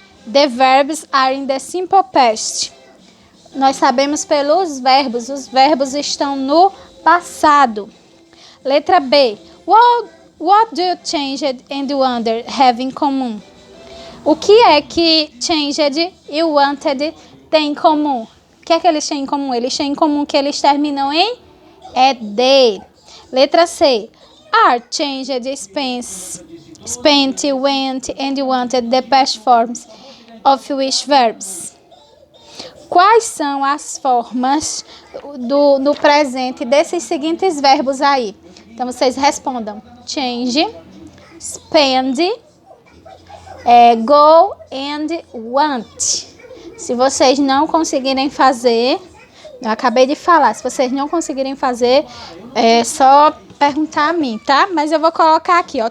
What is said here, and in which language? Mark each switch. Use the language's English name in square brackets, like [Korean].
[English] The verbs are in the simple past. [Portuguese] Nós sabemos pelos verbos. Os verbos estão no passado. Letra B. [English] What do you changed and wonder have in common? [Portuguese] O que é que changed e wanted têm em comum? O que é que eles têm em comum? Eles têm em comum que eles terminam em ed. Letra C. [English] Are changed, spent, went and wanted the past forms of which verbs? [Portuguese] Quais são as formas do presente desses seguintes verbos aí? Então, vocês respondam. [English] Change, spend, go and want. [Portuguese] Se vocês não conseguirem fazer, eu acabei de falar, se vocês não conseguirem fazer, é só perguntar a mim, tá? Mas eu vou colocar aqui, ó.